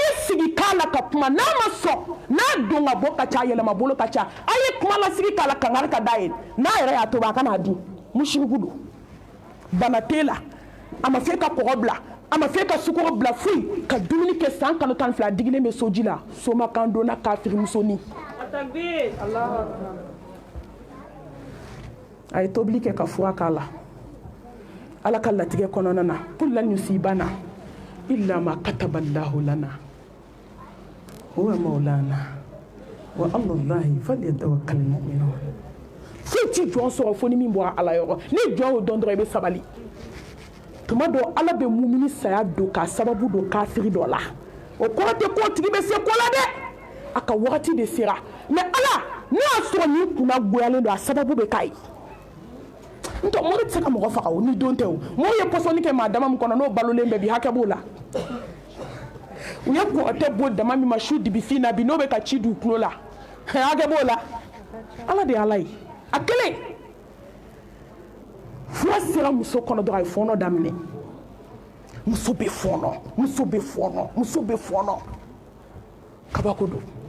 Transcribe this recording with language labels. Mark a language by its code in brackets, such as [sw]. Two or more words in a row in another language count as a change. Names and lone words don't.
[bm] sigi kala ka kuma n'a ma sɔn n'a don ka bɔ ka ca yɛlɛma bolo ka ca a ye kuma lasigi kala kangari ka da ye n'a yɛrɛ y'a tobi a kana dun musiriku don bana t'e la a ma fɛ ka kɔgɔ bila a ma fɛ ka sukoro bila foyi ka dumuni kɛ san kalo 12 digilen bɛ soji la somakan donna kafiri musonin a ye tobili kɛ ka fura k'a la ala ka latigɛ kɔnɔna na [ar] قل لن يصيبنا إلا ما كتب الله لنا هو مولانا وعلى الله فليتوكل المؤمنون [bm] foyi ti jɔn sɔrɔ fo ni min bɔra ala yɔrɔ ni jɔn y'o dɔn dɔrɔn i bɛ sabali tuma dɔ ala bɛ mumini saya don k'a sababu don kafiri dɔ la o kɔrɔ tɛ ko tigi bɛ se ko la dɛ a ka wagati de sera mais ala n'a y'a sɔrɔ nin kunna goyalen don a sababu bɛ k'a ye ntɔ mɔgɔ tɛ se ka mɔgɔ faga o ni don tɛ o mɔgɔ ye pɔsɔni kɛ maa dama min kɔnɔ n'o balolen bɛɛ bi hakɛ b'o la u ye kɔrɔtɛ bɔ dama min ma su dibifin na bi n'o bɛ ka ci du tulo la hakɛ b'o la ala de ye ala ye a kelen fura sera muso kɔnɔ dɔrɔn a ye fɔɔnɔ daminɛ muso bɛ fɔɔnɔ muso bɛ fɔɔnɔ muso bɛ fɔɔnɔ kabako don